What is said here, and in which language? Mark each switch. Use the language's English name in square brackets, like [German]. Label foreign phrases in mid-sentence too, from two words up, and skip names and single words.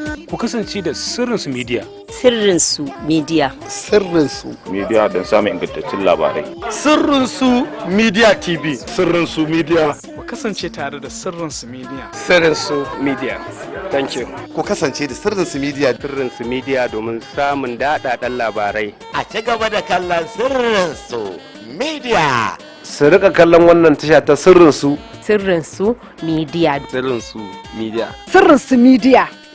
[Hausa] Ku kasance da Sirrin Su Media. Sirrin Su Media. Sirrin Su Media don samun ingantaccen labarai. Sirrin Su Media T V. Sirrin Su Media. Ku kasance tare da Sirrin Su Media. Sirrin Su Media. [English] Thank you. [Hausa] Ku kasance da Sirrin Su Media. Sirrin Su Media domin samun daɗaɗɗen labarai. A ci gaba da kallon Sirrin Su Media. Su riƙa kallon wannan tasha ta Sirrin Su. Sirrin Su Media. Sirrin Su Media. Sirrin Su Media.